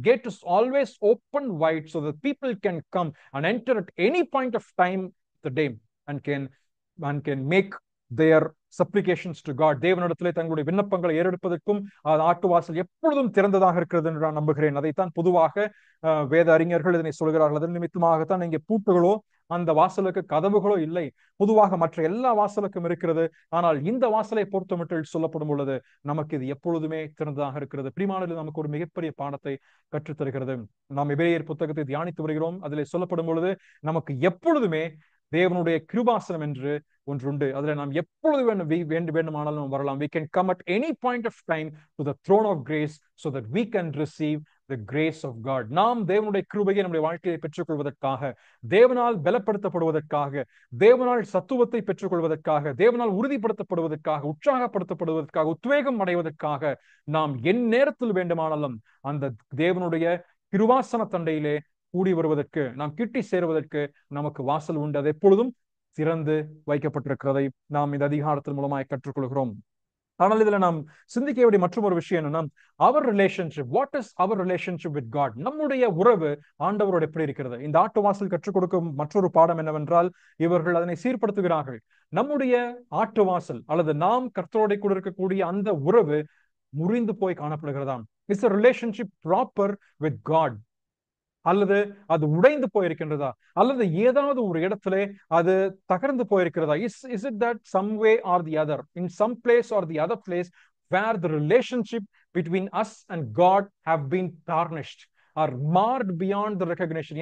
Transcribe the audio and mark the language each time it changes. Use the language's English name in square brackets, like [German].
[English] Gate is always open wide so that people can come and enter at any point of time of the day and can make their supplications to God. [Tamil] தேவனிடத்திலே தங்களுடைய விண்ணப்பங்களை ஏறெடுப்பதற்கும் ஆட்டு வாசல் எப்பொழுதும் திறந்ததாக இருக்கிறது என்று நான் நம்புகிறேன். அதைத்தான் பொதுவாக வேத அறிஞர்கள் இதனை சொல்கிறார்கள். அதன் நிமித்தமாகத்தான் இங்கே பூட்டுகளோ அந்த வாசலுக்கு கதவுகளோ இல்லை. பொதுவாக மற்ற எல்லா வாசலுக்கும் இருக்கிறது. ஆனால் இந்த வாசலை பொறுத்தமட்டில் சொல்லப்படும் பொழுது நமக்கு இது எப்பொழுதுமே திறந்ததாக இருக்கிறது. பிரியமானவர்களே, நமக்கு ஒரு மிகப்பெரிய பாடத்தை கற்றுத்தருகிறது. நாம் எபிரேயர் புத்தகத்தை தியானித்து வருகிறோம். அதிலே சொல்லப்படும் பொழுது நமக்கு எப்பொழுதுமே தேவனுடைய கிருபாசனம் என்று ஒன்றுண்டு. அதுல நாம் எப்பொழுது வேண்டுமானாலும் வரலாம். [English] We can come at any point of time to the throne of grace so that we can receive the grace of God. [Tamil] நாம் தேவனுடைய கிருபையை நம்முடைய வாழ்க்கையை பெற்றுக்கொள்வதற்காக, தேவனால் பலப்படுத்தப்படுவதற்காக, தேவனால் சத்துவத்தை பெற்றுக்கொள்வதற்காக, தேவனால் உறுதிப்படுத்தப்படுவதற்காக, உற்சாகப்படுத்தப்படுவதற்காக, உத்வேகம் அடைவதற்காக நாம் என் நேரத்தில் வேண்டுமானாலும் அந்த தேவனுடைய கிருபாசன தண்டையிலே கூடி வருவதற்கு, நாம் கிட்டி சேருவதற்கு நமக்கு வாசல் உண்டு. அது எப்பொழுதும் திறந்து வைக்கப்பட்டிருக்கிறதை நாம் இந்த அதிகாரத்தின் மூலமாய் கற்றுக்கொள்கிறோம். ஆனால் இதுல நாம் சிந்திக்க வேண்டிய மற்றொரு விஷயம் என்னன்னா, [English] Our relationship, what is our relationship with God? [Tamil] நம்முடைய உறவு ஆண்டவரோடு எப்படி இருக்கிறது? இந்த ஆட்டு வாசல் கற்றுக் கொடுக்கும் மற்றொரு பாடம் என்னவென்றால், இவர்கள் அதனை சீர்படுத்துகிறார்கள். நம்முடைய ஆட்டு வாசல் அல்லது நாம் கர்த்தரோட கூட இருக்கக்கூடிய அந்த உறவு முறிந்து போய் காணப்படுகிறதாம். [English] It's a relationship proper with God. [Tamil] அல்லது அது உடைந்து போயிருக்கின்றதா, அல்லது ஏதாவது ஒரு இடத்துல அது தகர்ந்து போயிருக்கிறதா? [English] Is it that some way or the other, in some place or the other place where the relationship between us and God have been tarnished or marred beyond the recognition?